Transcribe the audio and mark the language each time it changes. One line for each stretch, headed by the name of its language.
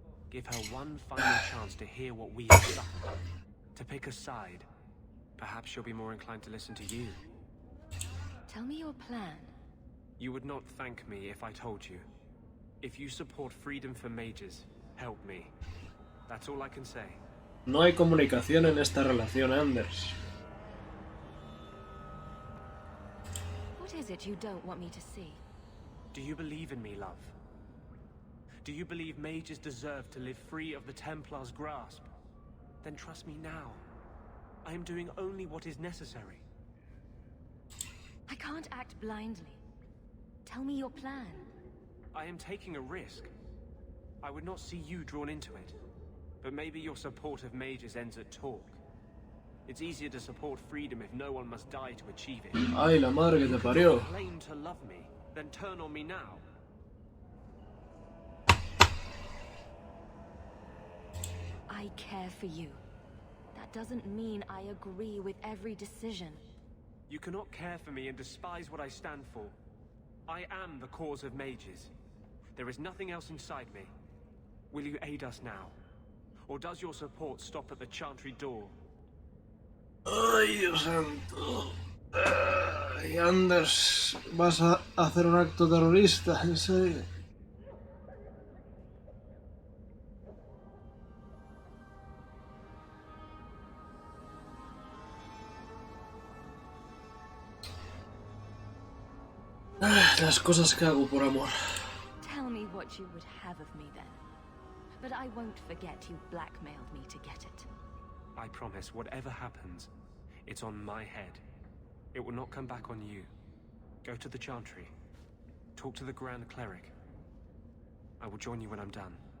English: Give her one final chance to hear what we have suffered. To pick a side. Perhaps she'll be more inclined to listen to you. Tell me your plan. You would not thank me if I told you. If you support freedom for mages, help me. That's all I can say.
Spanish: No hay comunicación en esta relación, Anders.
English: What is it you don't want me to see? Do you believe in me, love? Do you believe mages deserve to live free of the Templar's grasp? Then trust me now. I am doing only what is necessary. I can't act blindly. Tell me your plan. I am taking a risk. I would not see you drawn into it. But maybe your support of mages ends at talk. It's easier to support freedom if no one must die to achieve it.
Spanish: Ay, la madre que te parió.
English: Claim to love me, then turn on me now. I care for you. That doesn't mean I agree with every decision. You cannot care for me and despise what I stand for. I am the cause of mages. There is nothing else inside me. Will you aid us now? Or does your support stop at the chantry door?
Spanish: Ay, Dios santo. Ay, Anders, ¿vas a hacer un acto terrorista? ¿En serio? Las cosas que hago por amor.
English: Tell me what you would have of me then. But I won't forget you blackmailed me to get it. I promise, whatever happens, it's on my head. It will not come back on you. Go to the Chantry. Talk to the Grand Cleric. I will join you when I'm done.